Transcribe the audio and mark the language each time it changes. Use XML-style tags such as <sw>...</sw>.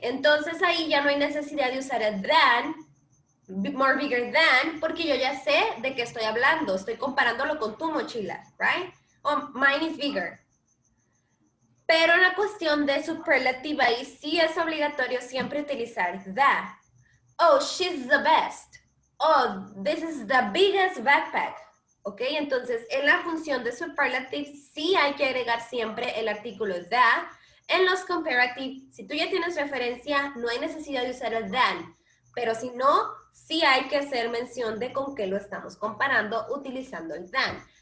<es>Entonces, ahí ya no hay necesidad de usar el than,</es> <en>more bigger than,</en> <es>porque yo ya sé de qué estoy hablando. Estoy comparándolo con tu mochila,</es> <en>right? Oh, mine is bigger.</en> <es>Pero la cuestión de superlativa ahí sí es obligatorio siempre utilizar the.</es> <en>Oh, she's the best. Oh, this is the biggest backpack. ¿Ok?</en> <es>Entonces, en la función de superlative sí hay que agregar siempre el artículo the. En los comparative, si tú ya tienes referencia, no hay necesidad de usar el than, pero si no, sí hay que hacer mención de con qué lo estamos comparando utilizando el than.</es>